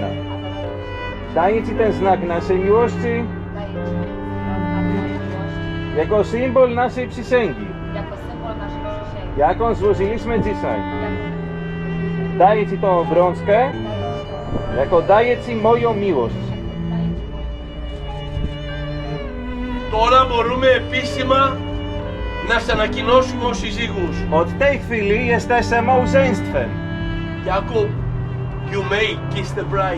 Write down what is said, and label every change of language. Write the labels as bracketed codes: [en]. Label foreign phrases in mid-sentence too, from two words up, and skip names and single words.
[pl] Daję Ci ten znak naszej miłości jako symbol naszej przysięgi, jaką złożyliśmy dzisiaj. Daję Ci tą obrączkę jako daję Ci moją miłość. [el] Τώρα μπορούμε επίσημα να σε ανακοινώσουμε ως συζύγους. [pl] Od tej chwili jesteście małżeństwem. [en] Jacob, you may kiss the bride.